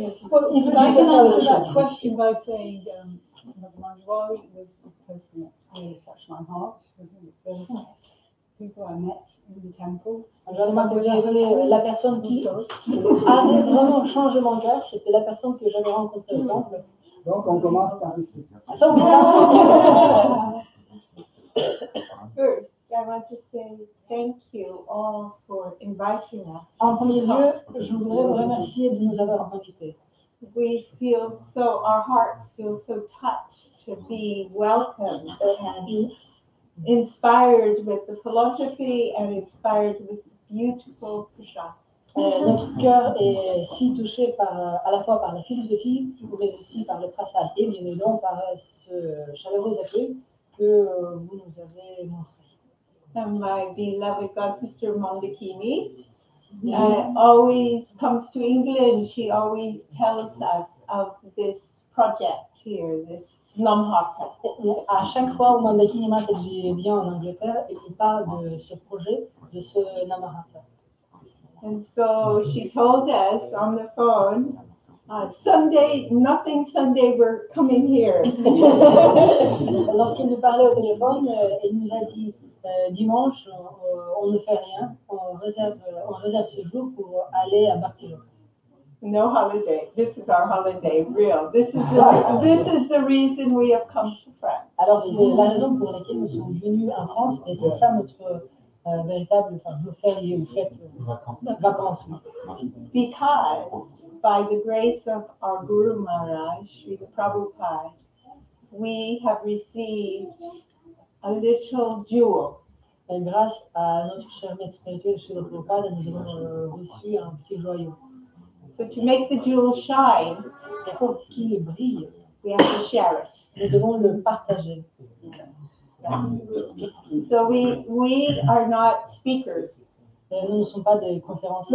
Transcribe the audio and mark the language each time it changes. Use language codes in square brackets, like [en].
[en] Well, if I can answer that question by saying Manjwari was the person that really touched my heart. People I met in the temple. [fr] La personne qui avait vraiment changé mon cœur, c'était la personne que j'avais rencontrée au temple. Donc, on commence par ici. [en] So we start. First, I want to say thank you all for inviting us. [fr] En premier lieu, je voudrais vous remercier de nous avoir invités. [en] We feel so, our hearts feel so touched to be welcomed and inspired with the philosophy and inspired with beautiful prasad. [fr] Notre cœur est si touché à la fois par la philosophie, mais aussi par le prasad et bien évidemment par ce chaleureux accueil que vous nous avez montré. [en] And my beloved god sister Mondakini always comes to England. She always tells us of this project here, this Namhata. [fr] À chaque fois où Mandakini vient en Angleterre et qu'il parle de ce projet, de ce Namahata. [en] And so she told us on the phone, Sunday, nothing Sunday, we're coming here. [fr] Lorsqu'elle nous parlait au téléphone, elle nous a dit dimanche, on ne fait rien, on réserve ce jour pour aller à Barcelone. [en] No holiday. This is our holiday, real. This is the reason we have come to France. [fr] Alors c'est la raison pour laquelle nous sommes venus en France et c'est ça notre véritable jour férié ou fête vacances. [en] Because by the grace of our Guru Maharaj, Srila Prabhupada, we have received a little jewel. [fr] Et grâce à notre cher maître spirituel Srila Prabhupada, nous avons reçu un petit joyau. [en] So to make the jewel shine, [fr] Et pour qu'il brille, [en] we have to share it. [fr] nous devons le partager. [en] So we are not speakers. [fr] Et nous ne sommes pas des conférenciers.